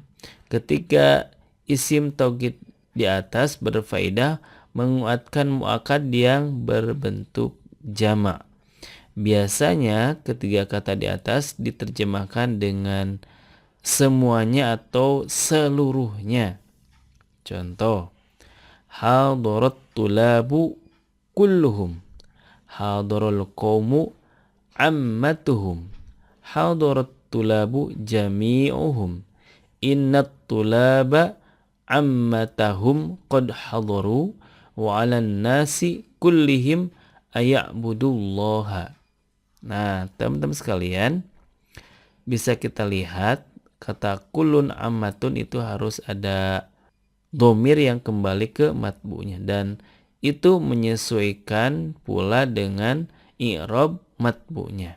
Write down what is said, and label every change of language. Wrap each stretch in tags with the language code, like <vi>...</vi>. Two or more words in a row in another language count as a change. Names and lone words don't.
<id>Ketika isim taukid di atas berfaedah menguatkan muakkad yang berbentuk jamak. Biasanya ketiga kata di atas diterjemahkan dengan semuanya atau seluruhnya. Contoh,</id> <ar>حضرت الطلاب كلهم، حضر القوم عامتهم، حضرت الطلاب جميعهم، إن الطلاب عامتهم قد حضروا، وعلى الناس كلهم أن يعبدوا الله.</ar> <id>Nah, teman-teman sekalian, bisa kita lihat kata</id> <ar>كل عامة</ar> <id>itu harus ada dhamir yang kembali ke matbu'nya, dan itu menyesuaikan pula dengan i'rab matbu'nya.</id>